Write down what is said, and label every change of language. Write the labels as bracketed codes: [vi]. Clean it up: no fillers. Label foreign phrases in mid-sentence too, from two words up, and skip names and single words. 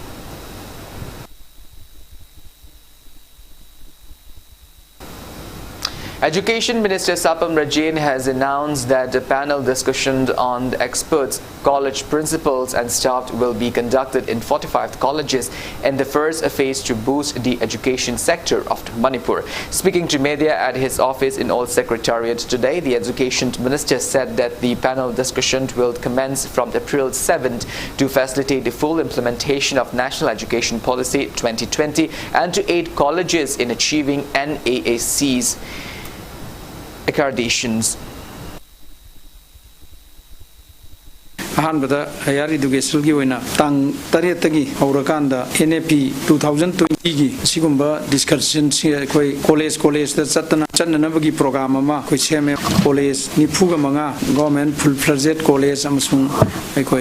[en] Education Minister Sapam Rajain has announced that a panel discussion on the experts, college principals and staff will be conducted in 45 colleges in the first phase to boost the education sector of Manipur. Speaking to media at his office in Old Secretariat today, the Education Minister said that the panel discussion will commence from April 7th to facilitate the full implementation of National Education Policy 2020 and to aid colleges in achieving NAAC's accreditations. [mni] Ahanbada [en] higher education [mni] gi oina tang taretagi haurakanda NAP 2020 gi sigumba discussion si koi college da chananabagi program ama koi seme college nifuga manga government [en] full fledged college [mni] amasung koi